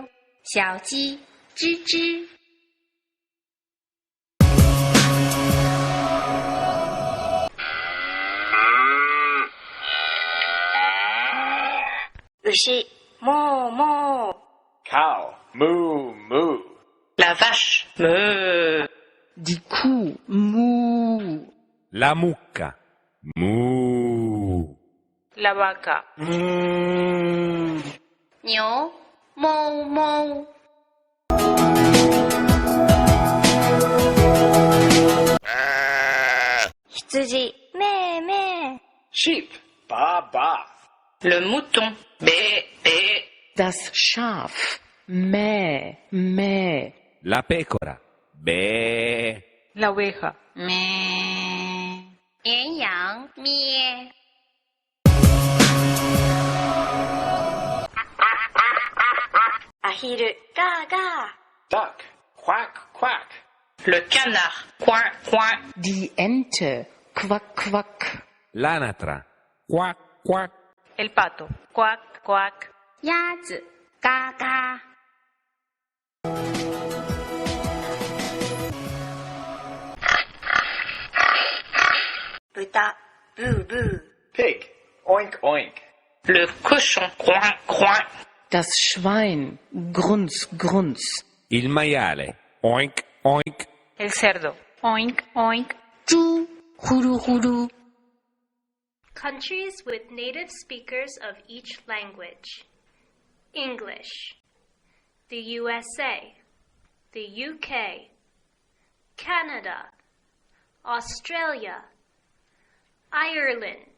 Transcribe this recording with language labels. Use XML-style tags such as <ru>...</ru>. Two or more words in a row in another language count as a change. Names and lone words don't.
<zh>小鸡吱吱 牛モーモー</zh> <en>Cow. Moo, moo.</en> <fr>La vache. Meuh.</fr> <de>Die Kuh. Mu.</de> <it>La mucca. Mu.</it> <es>La vaca.</es> <zh>牛哞哞 羊咩咩</zh> <en>Sheep. Ba, ba.</en> <fr>Le mouton. Bé, bé.</fr> <de>Das Schaf. Mäh. Mäh.</de> <it>La pecora. Be.</it> <es>La oveja.</es> <zh>咩绵羊咩</zh> <ja>アヒルガーガ</ja> <en>Duck. Quack, quack.</en> <fr>Le canard. Coin, coin.</fr> <de>Die Ente. Quack, quack.</de> <it>L'anatra. Quack, quack.</it> <es>El pato. Cuac, cuac.</es> <zh>ー鸭子嘎嘎</zh> <ja>豚ブーブー</ja> <en>Pig. Oink, oink.</en> <fr>Le cochon. Coin, coin.</fr> <de>Das Schwein. Grunz, grunz.</de> <it>Il maiale. Oink, oink.</it> <es>El cerdo. Oink, oink.</es> <zh>猪呼噜呼噜</zh> <en>Countries with native speakers of each language. English. The USA. The UK. Canada. Australia. Ireland.</en>